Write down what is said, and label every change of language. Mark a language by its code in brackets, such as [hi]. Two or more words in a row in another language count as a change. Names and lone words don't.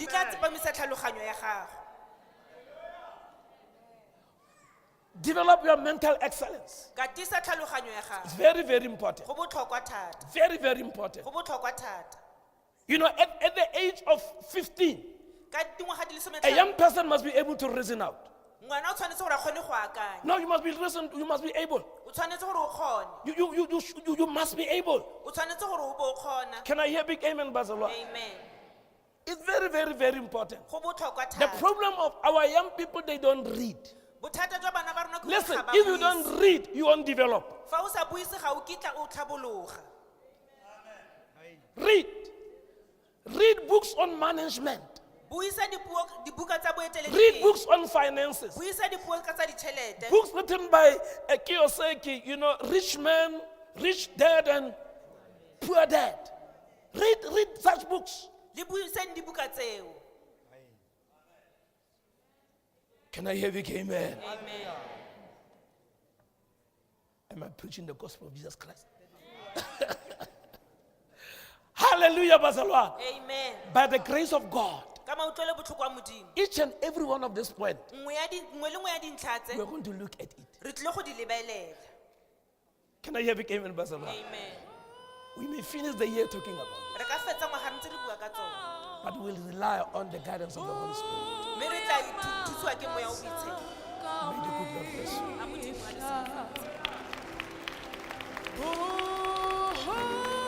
[tn] di tla tsepamisa tlhaloganyo ya gago. [en] Develop your mental excellence. [tn] Katisa tlhaloganyo ya gago. [en] It's very, very important. [tn] Go botlhokwa thata. [en] Very, very important. [tn] Go botlhokwa thata. [en] You know, at the age of 15, [tn] Ka dingwaga di le [en] a [tn] 15, [en] young person must be able to reason out. [tn] ngwana o tshwanetse gore a kgone go akanya. [en] No, you must be able. [tn] O tshwanetse gore o kgone. [en] You must be able. [tn] O tshwanetse gore o bo o kgona. [en] Can I hear big amen, Basalwa? Amen. It's very, very, very important. [tn] Go botlhokwa [en] The [tn] thata. [en] problem of our young people, they don't read. [tn] Bothata jwa bana ba rona ke gore [en] Listen, [tn] ga ba [en] if you [tn] buise. [en] don't read, you won't develop. [tn] Fa o sa buise ga o kitla o tlhabologa. [en] Read. Read books on management. [tn] Buisa dibuka tsa boeteledipele. [en] Read books on finances. [tn] Buisa dipuo ka tsa ditšhelete. [en] Books written by Kiyosaki, rich man, rich dad, and poor dad. Read such books. [tn] Le buiseng dibuka tseo. [en] Can I hear you? Amen. Amen. Am I preaching the gospel of Jesus Christ? Hallelujah, Basalwa. Amen. By the grace of God, [tn] ka mautlwelo botlhoko wa modimo [en] Each and every one of this point, [tn] nngwe le nngwe ya dintlha tse [en] we're going to look at it. [tn] re tlile go di lebelela. [en] Can I hear big amen, Pastor Mark? Amen. We may finish the year talking about it, [tn] Re ka fetsa ngwaga re ntse re bua ka tsona, [en] but we'll rely on the guidance of the Holy Spirit. [tn] mme re tla thusiwa ke moya o boitshepo. [en] May the good Lord bless you. [tn] A Modimo a le sebaka. [en] Oh,